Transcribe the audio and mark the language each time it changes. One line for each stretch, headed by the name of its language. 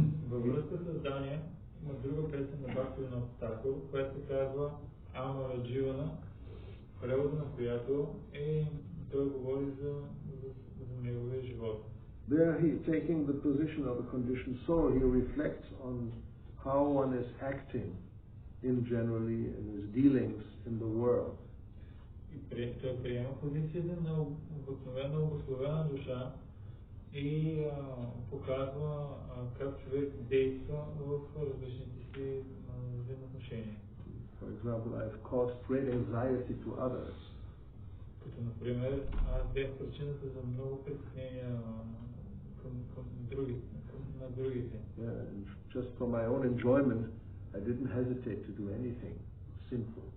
Bulgarian: Във връзка с Дания има друга песен на Бхакти-yoga, която се казва Амара Дживана, превода на която той говори за неговия живот.
English: There he, taking the position of a conditioned soul, he reflects on how one is acting in generally in his dealings in the world.
Bulgarian: И той приема позицията на обусловена душа и показва как човек действа в различните си взаимоотношения.
English: For example, I have caused great anxiety to others.
Bulgarian: Като например, аз бях причината за много притеснения на другите.
English: Yeah, and just for my own enjoyment, I didn't hesitate to do anything sinful.